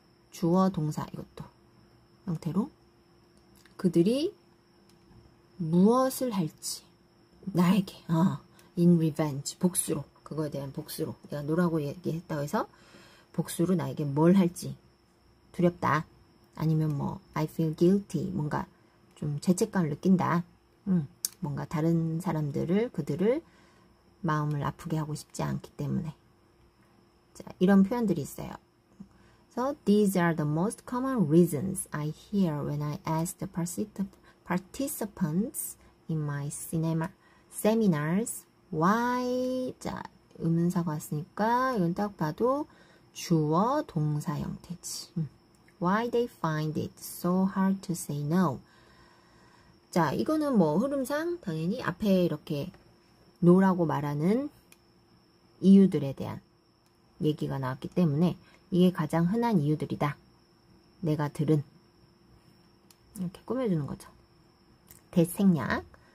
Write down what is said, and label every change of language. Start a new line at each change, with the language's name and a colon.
Korean: 주어 동사 이것도 형태로 그들이 무엇을 할지 나에게
English: in revenge
Korean: 복수로, 그거에 대한 복수로, 내가 노라고 얘기했다고 해서 복수로 나에게 뭘 할지 두렵다. 아니면 뭐
English: I feel guilty,
Korean: 뭔가 좀 죄책감을 느낀다. 뭔가 다른 사람들을, 그들을 마음을 아프게 하고 싶지 않기 때문에. 자, 이런 표현들이 있어요.
English: So these are the most common reasons I hear when I ask the participants in my seminars why.
Korean: 자, 의문사가 왔으니까 이건 딱 봐도 주어 동사 형태지.
English: Why they find it so hard to say no.
Korean: 자, 이거는 뭐 흐름상 당연히 앞에 이렇게 no라고 말하는 이유들에 대한 얘기가 나왔기 때문에 이게 가장 흔한 이유들이다. 내가 들은. 이렇게 꾸며주는 거죠. 대생략.